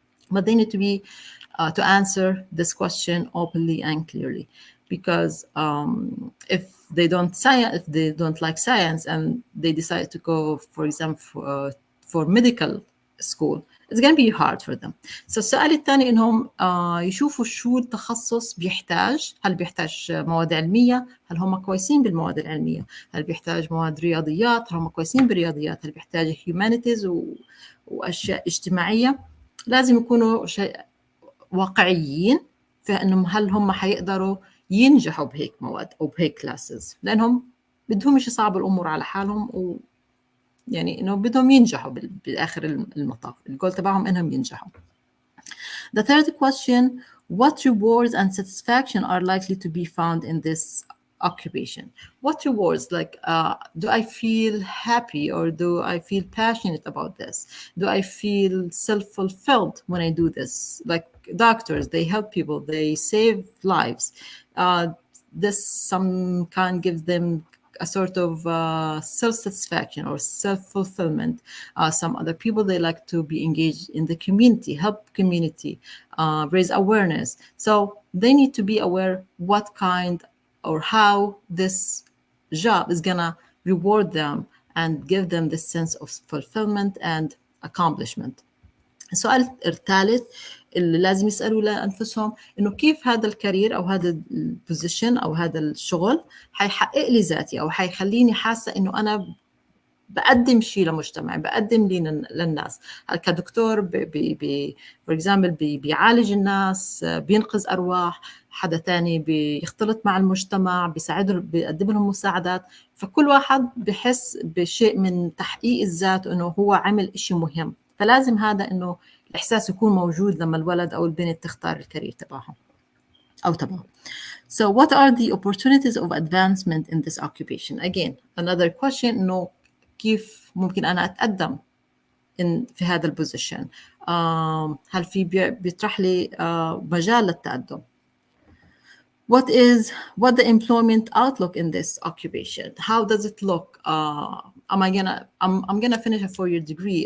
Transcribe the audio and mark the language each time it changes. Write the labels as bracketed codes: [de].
[en] But they need to be to answer this question openly and clearly, because if they don't like science and they decide to go, for example, for medical school, it's going to be hard for them. [ar] So السؤال الثاني إنهم يشوفوا شو التخصص بيحتاج. هل بيحتاج مواد علمية؟ هل هم كويسين بالمواد العلمية؟ هل بيحتاج مواد رياضيات؟ هل هم كويسين بالرياضيات؟ هل بيحتاج humanities وأشياء اجتماعية؟ لازم يكونوا واقعيين في إنهم هل هم حيقدروا ينجحوا بهيك مواد أو بهيك كلاسز، لأنهم بدهم مش يصعبوا الأمور على حالهم، يعني إنه بدهم ينجحوا بالآخر المطاف، الجول تبعهم إنهم ينجحوا. [en] The third question: what rewards and satisfaction are likely to be found in this occupation? What rewards, like do I feel happy or do I feel passionate about this? Do I feel self-fulfilled when I do this? Like doctors, they help people, they save lives. This some kind gives them a sort of self-satisfaction or self-fulfillment. Some other people, they like to be engaged in the community, help community, raise awareness. So they need to be aware what kind or how this job is gonna reward them and give them this sense of fulfillment and accomplishment. [ar] السؤال الثالث اللي لازم يسألوا لأنفسهم إنه كيف هذا الكارير أو هذا البوزيشن أو هذا الشغل حيحقق لي ذاتي أو حيخليني حاسة إنه أنا بقدم شيء لمجتمعي، بقدم لي للناس. كدكتور [en] for example [ar] بيعالج الناس، بينقذ أرواح، حدا تاني بيختلط مع المجتمع، بيساعدهم، بيقدم لهم مساعدات. فكل واحد بحس بشيء من تحقيق الذات إنه هو عمل إشي مهم. فلازم هذا إنه الإحساس يكون موجود لما الولد أو البنت تختار الكارير تبعهم أو تبعه. [en] So what are the opportunities of advancement in this occupation? Again, another question [ar] إنه كيف ممكن أنا أتقدم في هذا البوزيشن؟ هل في بيطرح لي مجال للتقدم؟ [en] What the employment outlook in this occupation? How does it look? I'm gonna finish a 4-year degree.